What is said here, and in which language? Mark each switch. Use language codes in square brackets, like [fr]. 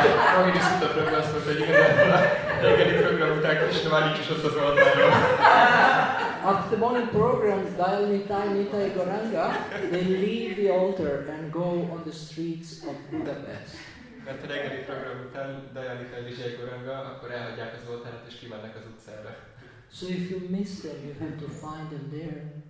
[hu] Rohini Sutta Prabhu azt mondta, hogy igazából a reggeli program után Krishna már nincs is ott az oltáron. [en] After the morning program, Dayal Nitai Nitai Gauranga, they leave the altar and go on the streets of Budapest. [hu] Mert a reggeli program után Dayal Nitai Nitai Gauranga, akkor elhagyják az oltárat és kimennek az utcára. [en] So if you miss them, you have to find them there.